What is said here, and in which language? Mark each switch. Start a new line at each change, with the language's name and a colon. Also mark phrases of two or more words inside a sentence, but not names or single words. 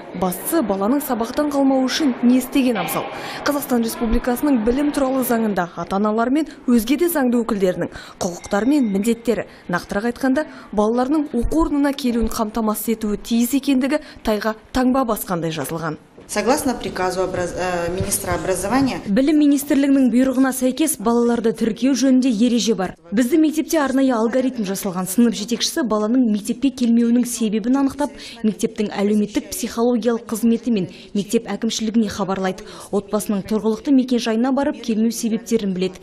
Kazakh: Бастысы баланың сабақтан қалмауы үшін не істеген абзал? Қазақстан Республикасының білім туралы заңында ата-аналар мен өзге де заңды өкілдерінің құқықтары мен міндеттері, нақтырақ айтқанда, балаларының оқу орнына келуін қамтамасыз етуі тиіс екендігі тайға таңба басқандай жазылған.
Russian: Согласно приказу министра образования,
Kazakh: Білім министрлігінің бұйрығына сәйкес балаларды тіркеу жөнінде ереже бар. Біздің мектепте арнайы алгоритм жасалған. Сынып жетекшісі баланың мектепке келмеуінің себебін анықтап, мектептің әлеуметтік психологиялық қызметі мен мектеп әкімшілігіне хабарлайды. Отбасының тұрғылықты мекенжайына барып келмеу себептерін біледі.